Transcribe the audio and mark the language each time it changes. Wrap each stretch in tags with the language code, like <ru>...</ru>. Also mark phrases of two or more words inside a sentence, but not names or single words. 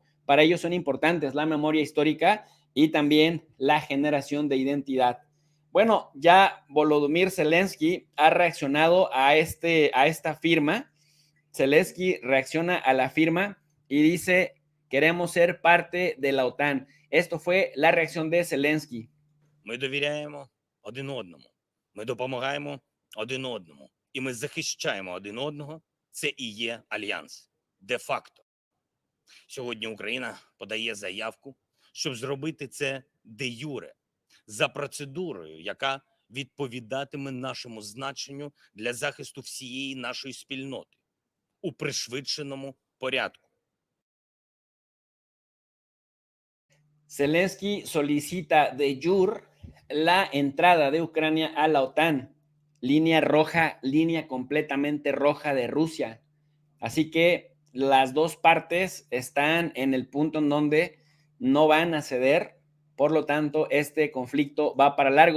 <es>Para ello son importantes la memoria histórica y también la generación de identidad. Bueno, ya Volodymyr Zelensky ha reaccionado a esta firma. Zelensky reacciona a la firma y dice, queremos ser parte de la OTAN. Esto fue la reacción de Zelensky.</es> <uk>Ми довіряємо один одному, ми допомагаємо один одному, і ми захищаємо один одного. Це і є альянс де-факто. Сьогодні Україна подає заявку, щоб зробити це де-юре, за процедурою, яка відповідатиме нашому значенню для захисту всієї нашої спільноти у пришвидшеному порядку.</uk> <es>Zelensky solicita de jure la entrada de Ucrania a la OTAN, línea roja, línea completamente roja de Rusia. Así que las dos partes están en el punto en donde no van a ceder, por lo tanto, este conflicto va para largo.</es>